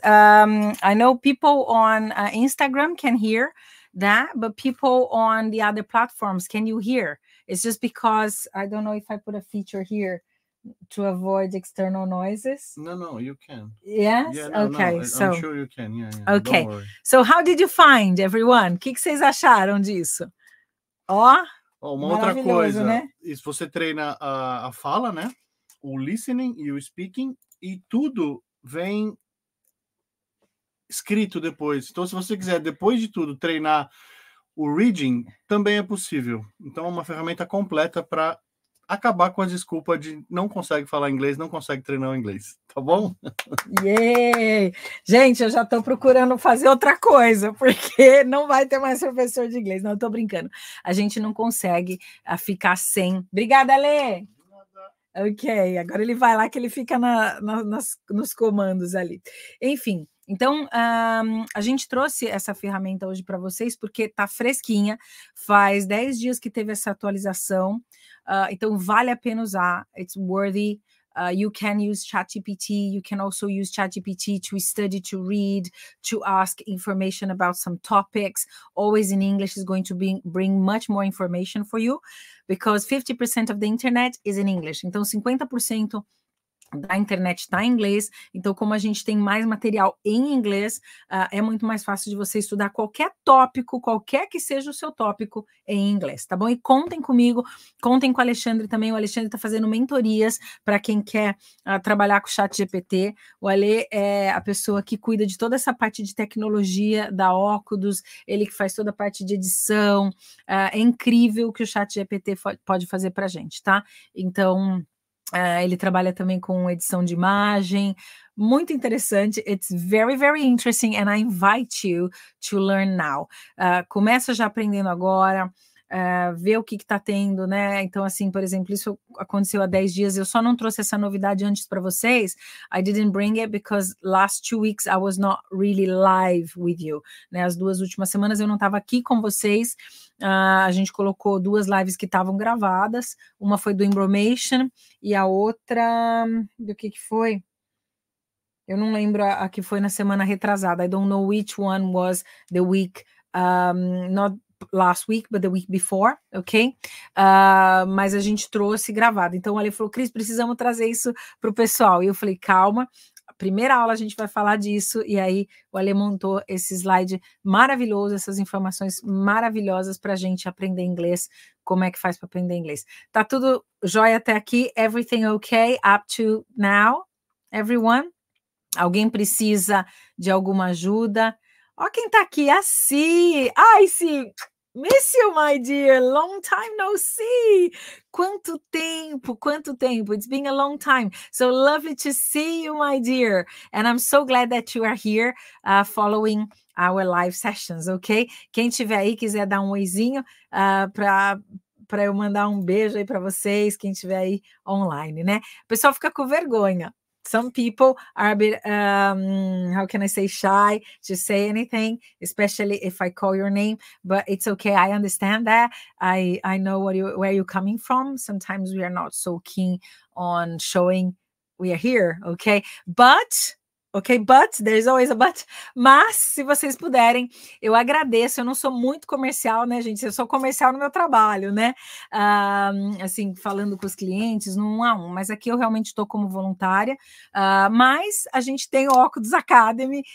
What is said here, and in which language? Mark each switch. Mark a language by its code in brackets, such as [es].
[en] I know people on Instagram can hear that, but people on the other platforms, can you hear? It's just because I don't know if I put a feature here to avoid external noises. No, you can. Yes? Yeah, no, okay, no, so... I'm sure you can, yeah. Okay, Don't worry. so how did you find, everyone? [pt] O que vocês acharam disso? Ó, uma outra coisa, né? Se você treina a fala, né? O listening e o speaking, e tudo vem escrito depois. Então, se você quiser, depois de tudo, treinar O reading também é possível. Então, é uma ferramenta completa para acabar com a desculpa de não consegue falar inglês, não consegue treinar o inglês, tá bom? Yay! Gente, eu já estou procurando fazer outra coisa, porque não vai ter mais professor de inglês. Não, estou brincando. A gente não consegue ficar sem. Obrigada, Lê! Ok, agora ele vai lá que ele fica nos comandos ali. Enfim, então a gente trouxe essa ferramenta hoje para vocês porque está fresquinha, faz 10 dias que teve essa atualização, então vale a pena usar, [en] it's worthy. You can use ChatGPT. You can also use ChatGPT to study, to read, to ask information about some topics. Always in English is going to bring much more information for you because 50% of the internet is in English. [pt] Então, 50% da internet está em inglês, então como a gente tem mais material em inglês, é muito mais fácil de você estudar qualquer tópico, qualquer que seja o seu tópico em inglês, tá bom? E contem comigo, contem com o Alexandre também, o Alexandre está fazendo mentorias para quem quer trabalhar com o ChatGPT, o Ale é a pessoa que cuida de toda essa parte de tecnologia da Ocudos, ele que faz toda a parte de edição, é incrível o que o ChatGPT pode fazer para a gente, tá? Então... ele trabalha também com edição de imagem, muito interessante. [en] It's very, very interesting and I invite you to learn now. [pt] Começa já aprendendo agora, ver o que está tendo, né? Então, assim, por exemplo, isso aconteceu há 10 dias, eu só não trouxe essa novidade antes para vocês. [en] I didn't bring it because last 2 weeks I was not really live with you, né? [pt] As 2 últimas semanas eu não estava aqui com vocês. A gente colocou 2 lives que estavam gravadas, uma foi do Embromation e a outra, do que foi? Eu não lembro a que foi na semana retrasada. [en] I don't know which one was the week, not last week, but the week before, ok? [pt] Mas a gente trouxe gravado. Então, o Ale falou, Cris, precisamos trazer isso para o pessoal. E eu falei, calma, a primeira aula a gente vai falar disso, e aí o Ale montou esse slide maravilhoso, essas informações maravilhosas para a gente aprender inglês, como é que faz para aprender inglês. Tá tudo jóia até aqui? [en] Everything okay up to now? Everyone? [pt] Alguém precisa de alguma ajuda? Ó quem tá aqui, a Si. Ai, Si, [en] miss you, my dear. Long time no see. [pt] Quanto tempo, quanto tempo. [en] It's been a long time. So lovely to see you, my dear. And I'm so glad that you are here following our live sessions, ok? [pt] Quem tiver aí, quiser dar um oizinho para eu mandar um beijo aí para vocês, quem tiver aí online, né? O pessoal fica com vergonha. [en] Some people are a bit, how can I say, shy to say anything, especially if I call your name, but it's okay. I understand that. I know where you're coming from. Sometimes we are not so keen on showing we are here, okay? But there's always a but. [pt] Mas, se vocês puderem, eu agradeço. Eu não sou muito comercial, né, gente? Eu sou comercial no meu trabalho, né? Assim, falando com os clientes, no 1 a 1. Mas aqui eu realmente estou como voluntária. Mas a gente tem o Ocudos Academy.